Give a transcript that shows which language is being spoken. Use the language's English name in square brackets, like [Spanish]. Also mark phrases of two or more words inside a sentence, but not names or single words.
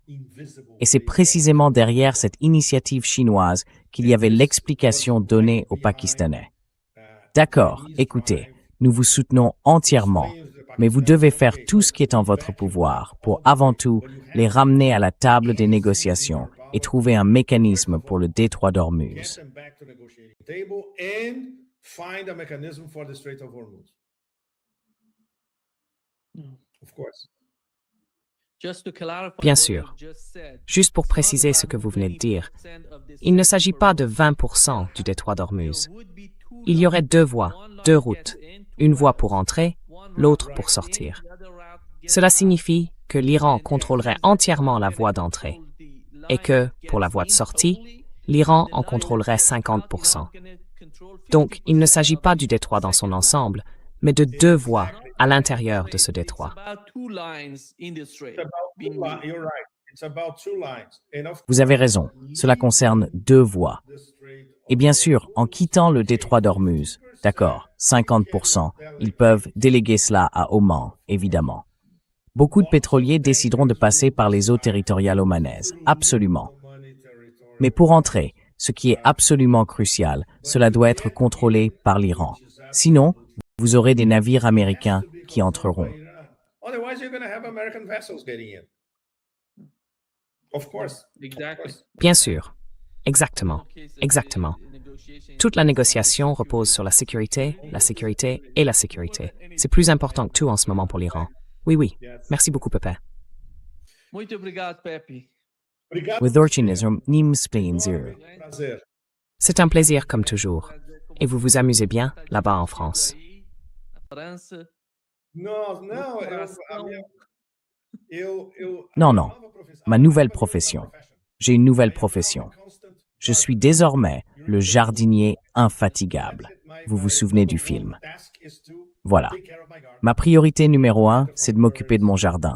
[French] Et c'est précisément derrière cette initiative chinoise qu'il y avait l'explication donnée aux Pakistanais. D'accord, écoutez, nous vous soutenons entièrement, mais vous devez faire tout ce qui est en votre pouvoir pour avant tout les ramener à la table des négociations et trouver un mécanisme pour le détroit d'Ormuz. [English] Get them back to the negotiating table and find a mechanism for the Strait of Hormuz. Of course. Just to clarify [French] Bien [English] what [French] sûr. [English] I just said, [French] Juste pour préciser ce que vous venez de dire, il ne s'agit pas de 20% du détroit d'Ormuz. Il y aurait deux voies, deux routes, une voie pour entrer, l'autre pour sortir. Cela signifie que l'Iran contrôlerait entièrement la voie d'entrée et que, pour la voie de sortie, l'Iran en contrôlerait 50%. Donc, il ne s'agit pas du détroit dans son ensemble, mais de deux voies à l'intérieur de ce détroit. [English] You're right. It's about two lines. And of [French] Vous avez raison, cela concerne deux voies. [English] the Strait of [French] Et bien sûr, en quittant le détroit d'Ormuz, d'accord, 50%, ils peuvent déléguer cela à Oman, évidemment. Beaucoup de pétroliers décideront de passer par les eaux territoriales omanaises, absolument. [English] Omani territory. [French] Mais pour entrer, ce qui est absolument crucial, cela doit être contrôlé par l'Iran. Sinon, vous aurez des navires américains qui entreront. [English] Otherwise, you're going to have American vessels getting in. Of course. Exactly. [French] Bien sûr. Exactement. Exactement. Toute la négociation repose sur la sécurité et la sécurité. C'est plus important que tout en ce moment pour l'Iran. Oui, oui. Merci beaucoup, Pepe. [Portuguese] Muito obrigado, Pepe. Obrigado. Wythorczynism nim spleen zero. Prazer. [French] C'est un plaisir comme toujours. Et vous vous amusez bien là-bas en France. [Portuguese] Na França. Não, não, [French] Non, non. Ma nouvelle profession. J'ai une nouvelle profession. Je suis désormais le jardinier infatigable. Vous vous souvenez du film? Voilà. Ma priorité numéro 1, c'est de m'occuper de mon jardin.